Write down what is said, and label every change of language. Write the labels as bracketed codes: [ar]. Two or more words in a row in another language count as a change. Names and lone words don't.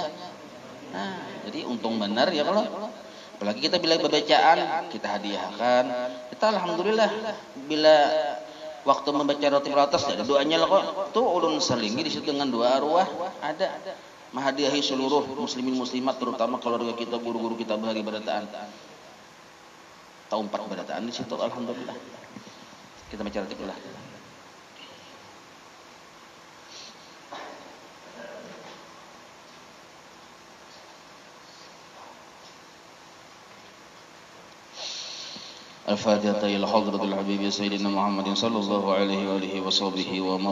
[bjn] Nah, jadi untung benar ya kalau apalagi kita bila bacaan kita hadiahkan, kita alhamdulillah bila waktu membaca roti atas ada doanya lah kok. Tuh ulun selingi di situ dengan doa arwah ada menghadiahi seluruh muslimin muslimat terutama keluarga kita, guru-guru kita bahagi barataan. Tahun 4 barataan di situ alhamdulillah. Kita baca roti lah. [ar] الفاتحة إلى حضرة الحبيب سيدنا محمد صلى الله عليه وآله وصحبه ومن